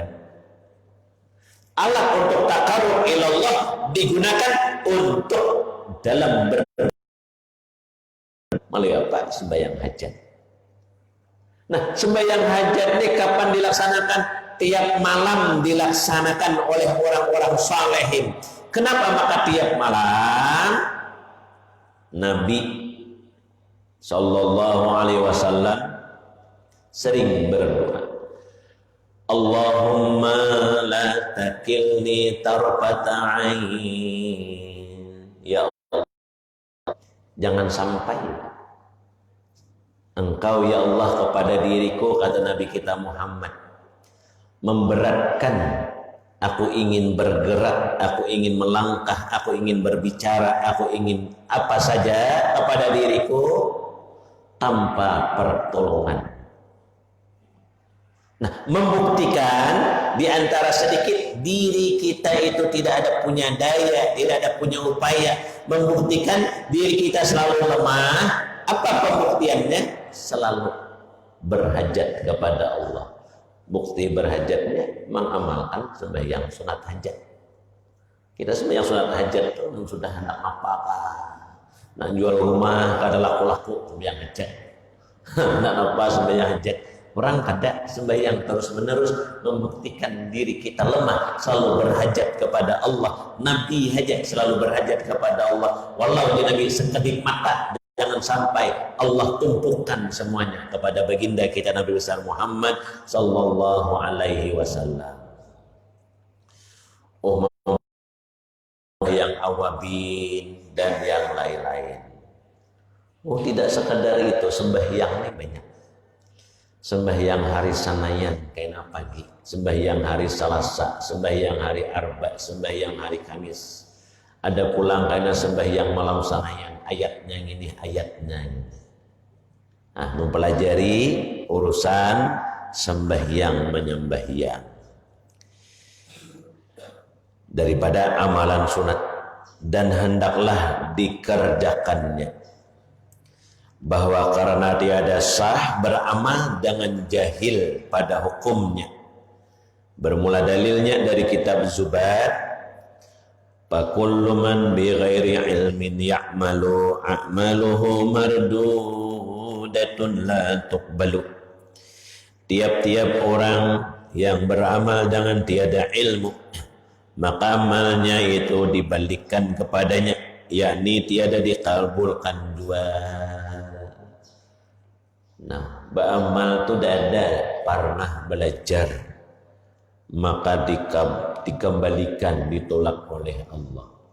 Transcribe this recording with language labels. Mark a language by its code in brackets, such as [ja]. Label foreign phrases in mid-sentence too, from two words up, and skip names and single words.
[id] Alat untuk [ar] تقرب إلى الله [id] digunakan untuk dalam melalui apa? Sembahyang hajat. Nah, sembahyang hajat ini kapan dilaksanakan? Tiap malam dilaksanakan oleh orang-orang salehin. Kenapa maka tiap malam? Nabi [ar] صلى الله عليه وسلم [id] sering berdoa, [ar] اللهم لا تكلني طرفة عين. [id] Ya Allah, jangan sampai Engkau ya Allah kepada diriku, kata Nabi kita Muhammad, memberatkan. Aku ingin bergerak, aku ingin melangkah, aku ingin berbicara, aku ingin apa saja kepada diriku tanpa pertolongan. Nah, membuktikan di antara sedikit diri kita itu tidak ada punya daya, tidak ada punya upaya. Membuktikan diri kita selalu lemah. Apa pembuktiannya? Selalu berhajat kepada Allah. Bukti berhajatnya mengamalkan sembahyang sunat hajat. Kita sembahyang sunat hajat itu sudah hendak apakah? Nak jual rumah kada laku-laku sembahyang hajat. Nak apa sembahyang hajat? Orang kada sembahyang terus-menerus membuktikan diri kita lemah, selalu berhajat kepada Allah. Nabi hajat selalu berhajat kepada Allah. Walau di Nabi sekedip mata, jangan sampai Allah tumpukan semuanya kepada baginda kita Nabi besar Muhammad [ar] صلى الله عليه وسلم. [id] Oh, yang awabin dan yang lain-lain. Oh, tidak sekadar itu, sembahyang ini banyak. Sembahyang hari Sanayan kaina pagi, sembahyang hari Selasa, sembahyang hari Arba, sembahyang hari Kamis. Ada pulang kaina sembahyang malam Sanayan. Ayatnya ini, ayatnya ini. Nah, mempelajari urusan sembahyang menyembahyang daripada amalan sunat, dan hendaklah dikerjakannya, bahwa karena tiada sah beramal dengan jahil pada hukumnya. Bermula dalilnya dari kitab Zubat, [ar] فكل من بغير علم يعمل أعماله مردودة لا تقبل. [id] Tiap-tiap orang yang beramal dengan tiada ilmu, maka amalnya itu dibalikkan kepadanya, yakni tiada dikabulkan dua. Nah, beramal itu ada pernah belajar, maka dikembalikan, ditolak oleh Allah.